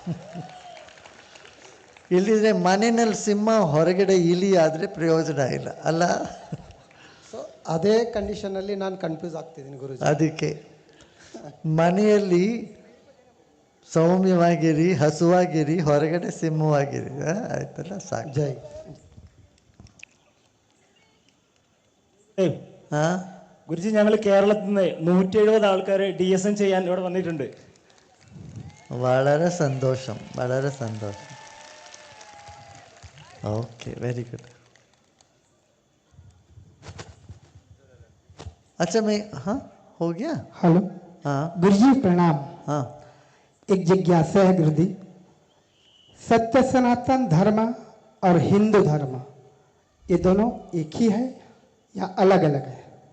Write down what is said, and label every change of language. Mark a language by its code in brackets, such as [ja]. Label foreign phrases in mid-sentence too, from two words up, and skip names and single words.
[kn] ಇಲ್ಲಿದ್ರೆ ಮನೆಯಲ್ಲಿ ಸಿಂಹ, ಹೊರಗಡೆ ಇಲಿ ಆದರೆ ಪ್ರಯೋಜನ ಇಲ್ಲ ಅಲ್ಲ. ಸೊ ಅದೇ ಕಂಡೀಷನಲ್ಲಿ ನಾನು ಕನ್ಫ್ಯೂಸ್ ಆಗ್ತಿದ್ದೀನಿ ಗುರುಜಿ. ಅದಕ್ಕೆ ಮನೆಯಲ್ಲಿ ಸೌಮ್ಯವಾಗಿರಿ, ಹಸುವಾಗಿರಿ, ಹೊರಗಡೆ ಸಿಂಹವಾಗಿರಿ. ಆಯ್ತಲ್ಲ, ಸಾಕು. [ml] ജയ്. ഗുരുജി, ഞങ്ങൾ കേരളത്തിൽ നിന്ന് 170 ആൾക്കാർ DSN ചെയ്യാൻ ഇവിടെ വന്നിട്ടുണ്ട്. വളരെ സന്തോഷം, വളരെ സന്തോഷം. [en] OK, very good. [hi] अच्छा, मैं हो गया. हेलो. गुरुजी प्रणाम. एक जिज्ञासा है गुरुजी, सत्य सनातन धर्म और हिंदू धर्म ये दोनों एक ही है या अलग अलग है?